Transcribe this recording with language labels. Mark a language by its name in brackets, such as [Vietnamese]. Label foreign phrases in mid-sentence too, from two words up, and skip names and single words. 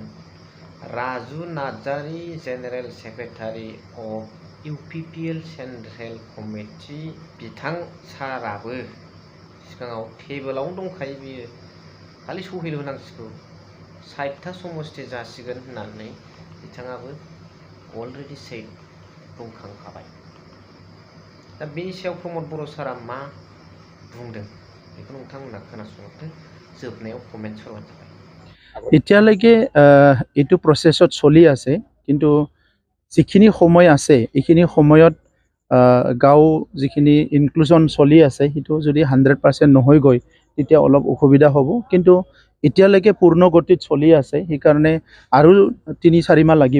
[Bodo] राजु नार्जारी [English] general secretary of UPPL central committee [Bodo] बिथां साराबो सिगाङाव टेबोलावनो दंखायो बियो खालि सहिल होनांसिगौ 60टा समस्ति जासिगोन होननानै बिथाङाबो अलरेडि बुंखांखाबाय। दा बेनि सायाव प्रमद बर' सारा मा बुंदों बेखौ नोंथांमोना खोनासंदो, जोबनायाव कमेन्ट्स होबानो जाबाय। [Assamese] এতিয়ালৈকে এইটো প্ৰচেছত চলি আছে, কিন্তু যিখিনি সময় আছে এইখিনি সময়ত গাঁও যিখিনি ইনক্লুজন চলি আছে সেইটো যদি 100% নহয় গৈ তেতিয়া অলপ অসুবিধা হ'ব। কিন্তু এতিয়ালৈকে পূৰ্ণ গতিত চলি আছে, সেইকাৰণে আৰু 3-4 মাহ লাগিব।